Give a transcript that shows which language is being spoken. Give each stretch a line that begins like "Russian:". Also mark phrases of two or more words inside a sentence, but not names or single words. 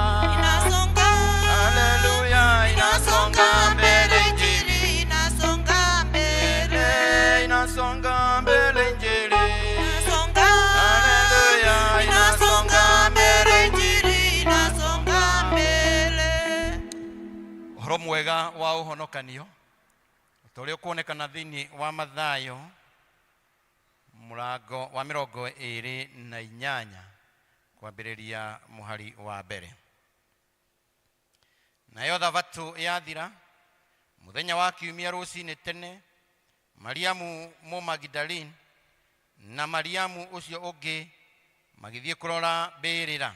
Swahili: Haleluya, inasonga mbele Injili, inasonga mbele Injili. Haleluya, inasonga mbele Injili, inasonga mbele.
Kikuyu: Ũhoro mwega wa ũhonokanio ũrĩa ũkuonekana thĩinĩ wa Mathayo mũrango wa 28 kwambĩrĩria mũhari wa mbere. Nayo thabatũ yathira, mũthenya wa kiumia rũcinĩ tene, Mariamu Mũmagidalini na Mariamu ũcio ũngĩ magĩthiĩ kũrora mbĩrĩra.